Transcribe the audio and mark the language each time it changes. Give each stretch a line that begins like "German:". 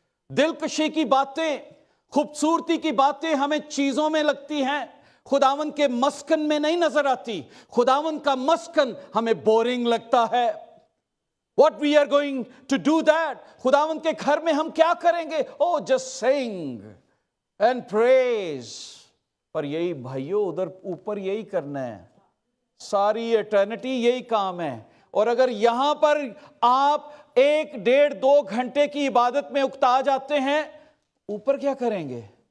Hindi: दिलकशी की बातें, खूबसूरती की बातें हमें चीजों में लगती हैं, खुदावन के मस्कन में नहीं नजर आती। खुदावन का मस्कन हमें बोरिंग लगता है।
English: What we are going to do that?
Hindi: खुदावन के घर में हम क्या करेंगे?
English: Oh, just sing and praise।
Hindi: पर यही भाइयों, उधर ऊपर यही करना है, सारी एटर्निटी यही काम है। और अगर यहां पर आप 1, 1.5, 2 घंटे की इबादत में उकता जाते हैं, ऊपर क्या करेंगे?